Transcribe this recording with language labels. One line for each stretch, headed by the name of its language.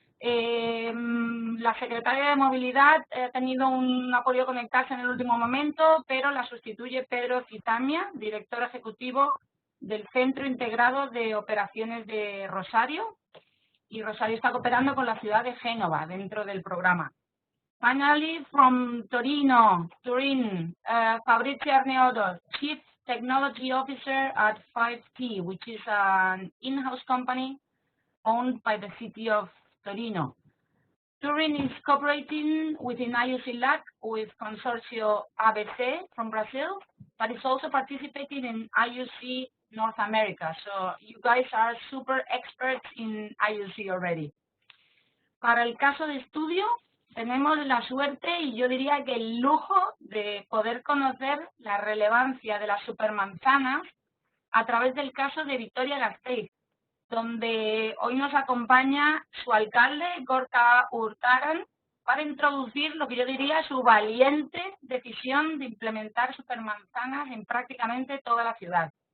Spanish: La secretaria de Movilidad ha tenido un apoyo a conectarse en el último momento, pero la sustituye Pedro Citamia, director ejecutivo del Centro Integrado de Operaciones de Rosario, y Rosario está cooperando con la ciudad de Génova dentro del programa.
English: Finally, from Turin, Fabrizio Arneodo, Chief Technology Officer at 5T, which is an in-house company owned by the city of Torino. Turin is cooperating within IUC LAC with Consorcio ABC from Brazil, but it's also participating in IUC North America. So you guys are super experts in IUC already.
Spanish: Para el caso de estudio, tenemos la suerte y yo diría que el lujo de poder conocer la relevancia de las supermanzanas a través del caso de Vitoria-Gasteiz, donde hoy nos acompaña su alcalde, Gorka Urtaran, para introducir lo que yo diría su valiente decisión de implementar supermanzanas en prácticamente toda la ciudad.